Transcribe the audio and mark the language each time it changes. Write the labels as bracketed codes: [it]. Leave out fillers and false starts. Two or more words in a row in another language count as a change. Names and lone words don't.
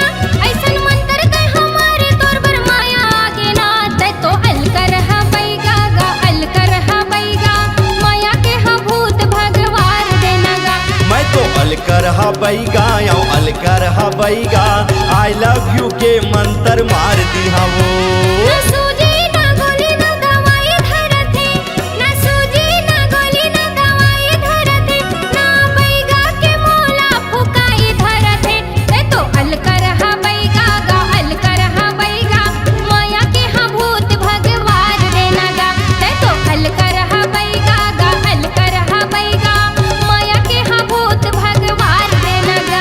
[hne] ऐसन मंत्र दे हमारे तोर बर माया आगे ना। ते तो अलकर हा बैगा गा, अलकर हा बैगा, माया के हा भूत भगवान देना गा। मैं तो अलकर हा बैगा या अलकर हा बैगा, [en] I love you [hne] के मंत्र मार दिहावो। ना सूजी ना गोली ना दवाई धरते, ना सूजी ना गोली ना दवाई धरते, ना बैगा के मोला फुकाई धरते। ते तो अलकर हा बैगा गा, अलकर हा बैगा, माया के हा भूत भगवान देना गा। ते तो अलकर हा बैगा गा, अलकर हा बैगा, माया के हा भूत भगवान देना गा।